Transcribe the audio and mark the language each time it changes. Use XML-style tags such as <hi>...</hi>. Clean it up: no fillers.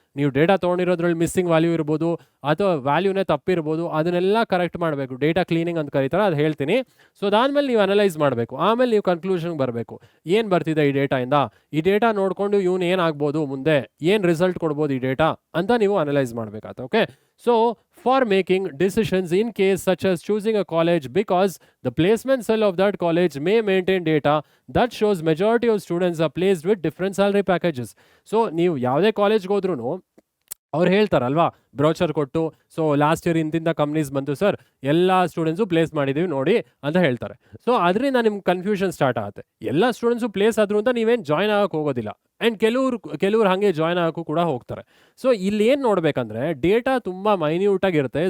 <kn>ನೀವು data ತೊಗೊಂಡಿರೋದ್ರಲ್ಲಿ missing value ಇರ್ಬೋದು ಅಥವಾ ವ್ಯಾಲ್ಯೂನೇ ತಪ್ಪಿರ್ಬೋದು, ಅದನ್ನೆಲ್ಲ ಕರೆಕ್ಟ್ ಮಾಡಬೇಕು. ಡೇಟಾ ಕ್ಲೀನಿಂಗ್ ಅಂತ ಕರೀತಾರೆ, ಅದು ಹೇಳ್ತೀನಿ. ಸೊ ಅದಾದಮೇಲೆ ನೀವು ಅನಲೈಸ್ ಮಾಡಬೇಕು, ಆಮೇಲೆ ನೀವು ಕನ್ಕ್ಲೂಷನ್ಗೆ ಬರಬೇಕು, ಏನು ಬರ್ತಿದೆ ಈ ಡೇಟಾಯಿಂದ, ಈ ಡೇಟಾ ನೋಡಿಕೊಂಡು ಇವನು ಏನಾಗ್ಬೋದು, ಮುಂದೆ ಏನು ರಿಸಲ್ಟ್ ಕೊಡ್ಬೋದು ಈ ಡೇಟಾ ಅಂತ ನೀವು ಅನಲೈಸ್ ಮಾಡಬೇಕಾಗುತ್ತೆ, okay.</kn> <en>So for making decisions in case such as choosing a college, because the placement cell of that college may maintain data that shows majority of students are placed with different salary packages.</en> <kn>So ನೀವು ಯಾವುದೇ ಕಾಲೇಜ್ಗೆ ಹೋದ್ರೂ ಅವ್ರು ಹೇಳ್ತಾರಲ್ವಾ, brochure ಕೊಟ್ಟು, so last year ಇಂತಿಂದ companies ಬಂತು sir, ಎಲ್ಲ students place ಮಾಡಿದ್ದೀವಿ ನೋಡಿ ಅಂತ ಹೇಳ್ತಾರೆ. ಸೊ ಅದರಿಂದ ನಿಮ್ಗೆ ಕನ್ಫ್ಯೂಷನ್ ಸ್ಟಾರ್ಟ್ ಆಗುತ್ತೆ. ಎಲ್ಲ ಸ್ಟೂಡೆಂಟ್ಸು ಪ್ಲೇಸ್ ಆದ್ರು ಅಂತ ನೀವೇನು ಜಾಯ್ನ್ ಆಗೋಕ್ಕೆ ಹೋಗೋದಿಲ್ಲ. ಆ್ಯಂಡ್ ಕೆಲವ್ರು ಹಾಗೆ ಜಾಯ್ನ್ ಆಗೋಕ್ಕೂ ಕೂಡ ಹೋಗ್ತಾರೆ. ಸೊ ಇಲ್ಲಿ ಏನು ನೋಡಬೇಕಂದ್ರೆ ಡೇಟಾ ತುಂಬ ಮೈನ್ಯೂಟಾಗಿರುತ್ತೆ.</kn>